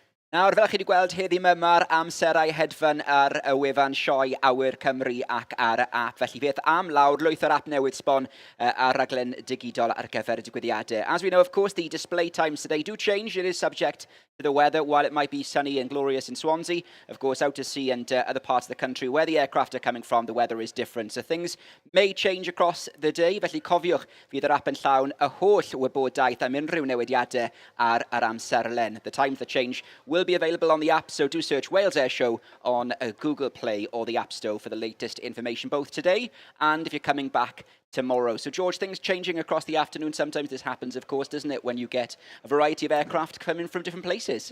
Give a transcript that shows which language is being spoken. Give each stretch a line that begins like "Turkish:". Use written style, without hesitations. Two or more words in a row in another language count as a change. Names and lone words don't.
Welsh: Nawr, fel chi wedi gweld heddi yma, mae'r amserau hedfan ar y wefan sioe Awyr Cymru ac ar y app. Felly beth am lawr, lwyth o'r app newydd sbon ar raglen digidol ar gyfer y digwyddiadau.
English: As we know, of course, the display times today do change. It is subject to the weather. While it might be sunny and glorious in Swansea, of course, out to sea and other parts of the country where the aircraft are coming from, the weather is different. So things may change across the day.
Welsh: Felly cofiwch, fydd yr app yn llawn y holl wybodaeth am unrhyw newidiadau ar yr amserlen.
English: The times that change will be available on the app, so do search Wales Airshow on Google Play or the App Store for the latest information, both today and if you're coming back tomorrow. So, George, things changing across the afternoon. Sometimes this happens, of course, doesn't it, when you get a variety of aircraft coming from different places?